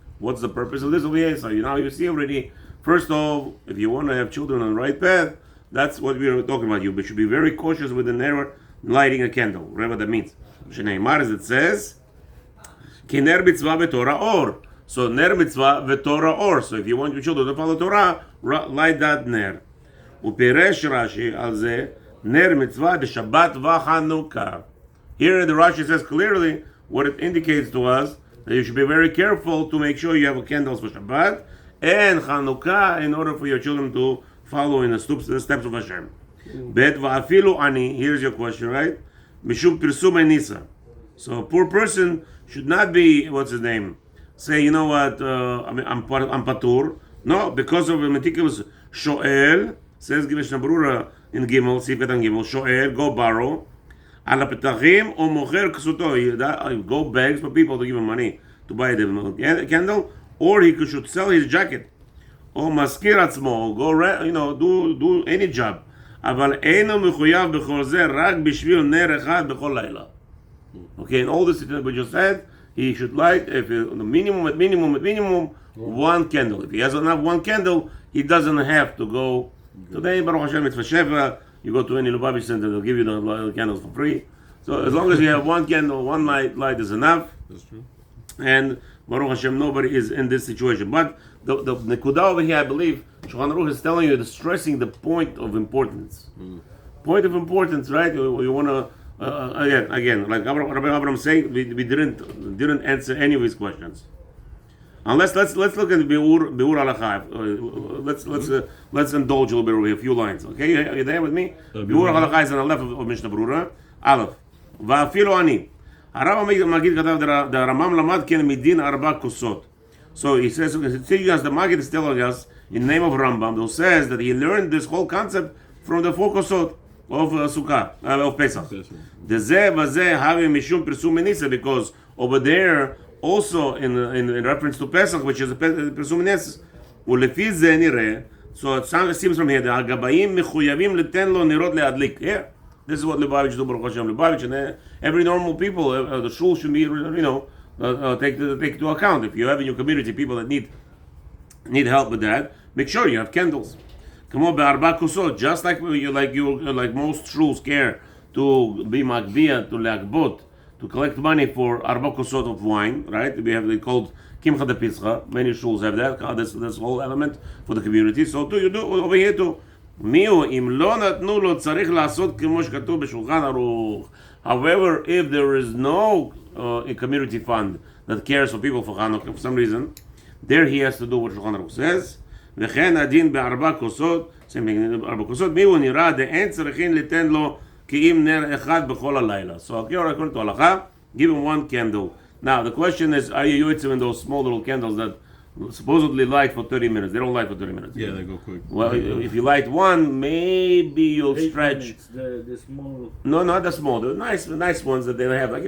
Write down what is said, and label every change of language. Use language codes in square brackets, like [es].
[en] What's the purpose of this over here? So now you see already. First of all, if you want to have children on the right path, that's what we are talking about. You should be very cautious with the ner lighting a candle, whatever that means. [he] Shneimar, as it says, ki ner mitzvah v'torah or. [en] So [he] ner mitzvah v'torah or. [en] So if you want your children to follow Torah, light that ner. [he] ופירש רש"י על זה נר מצווה בשבת וחנוכה. [en] Here the Rashi says clearly what it indicates to us that you should be very careful to make sure you have candles for Shabbat and Hanukkah in order for your children to follow in the steps of Hashem. [he] Bet va'afilu ani, [en] here's your question, right? [he] Mishum pirsum enisa. [en] So a poor person should not be, what's his name? Say, you know what, I'm patur. No, because of a meticulous shoel. Says Mishnah Berurah in Gimel, Sif Katan Gimel, Shoel, go borrow, [he] ala petachim [en] or [he] mocher ksuto, [en] go begs for people to give him money to buy the candle, or he should sell his jacket, or [he] maskir atzmo, [en] go do any job. [he] אבל אינו מחויב בכל זה רק בשביל נר אחד בכל לילה. [en] Okay, in all this that we just said, he should light, if the minimum, one candle. If he has enough one candle, he doesn't have to go. Today, Baruch Hashem, it's for Sheva. You go to any Lubavitch center, they'll give you the candles for free. So as long as you have one candle, one light is enough. That's true. And Baruch Hashem, nobody is in this situation. But the Nekuda over here, I believe, Shulchan Aruch is telling you, stressing the point of importance. Point of importance, right? You want to again, like Rabbi Abraham saying, we didn't answer any of his questions. Unless let's look at Biur Halacha. Let's indulge a little bit over here, a few lines. Okay, are you there with me? Biur Halacha is on the left of Mishnah Berurah. Aleph. Va'afilu ani. [he] הרב המגיד כתב, the Ramam למד כן מדין 4 כוסות. [en] So he says, the Maggid is telling us in the name of Rambam, who says that he learned this whole concept from the 4 kosot of Sukkah, of Pesach. [he] דזה וזה הווה משום פרסום מניסה, [en] because over there, also in reference to Pesach, which is a [he] פרסום מניסה, ולפי זה נראה, [en] so it seems from here, [he] הגבאים מחויבים לתן לו נרות להדליק. [en] Yeah. This is what Lubavitch do, Baruch Hashem, Lubavitch, and every normal people, the shul should be, take into account. If you have in your community people that need help with that, make sure you have candles. Come on, be'arba kusot, just like most shuls care to be makbiyah, to leakbot, to collect money for arba kusot of wine, right? We have it called kimcha de pischa. Many shuls have that. This whole element for the community. So too, you do over here too. However, if there is no a community fund that cares for people for Hanukkah for some reason, there he has to do what Shulchan Aruch says. [he] וכן הדין בארבע כוסות, מיהו נראה דאין צריכים ליתן לו כי אם נר אחד בכל הלילה. [en] So according to halacha, give him one candle. Now the question is, are you using in those small little candles that supposedly light for 30 minutes? They don't light for 30 minutes. Yeah, they go quick. Well, if you light one, maybe you'll 8 stretch. minutes, the small. No, not the small. The nice ones that they have, like